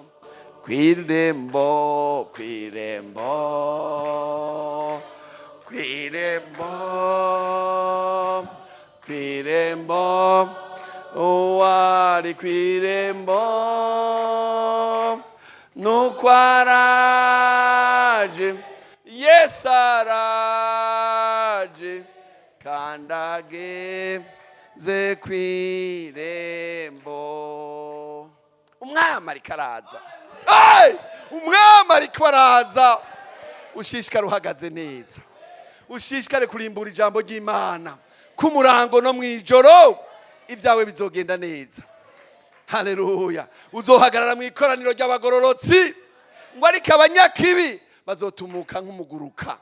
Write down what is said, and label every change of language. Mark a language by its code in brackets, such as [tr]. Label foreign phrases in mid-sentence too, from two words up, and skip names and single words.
[rn] Kwirembo, kwirembo, kwirembo, kwirembo, uwari kwirembo, nuko araje, Yesu araje, kandageze kwirembo. Umwami ariko araza. Umwami ariko araza. Ushishikare uhagaze neza, ushishikare kurimbura ijambo ry'Imana ku murango no mwijoro, ibyawe bizogenda neza. Haleluya. Uzohagarara mu ikoraniro ry'abagororotsi, ngo ariko abanyakibi bazotumuka nk'umuguruka.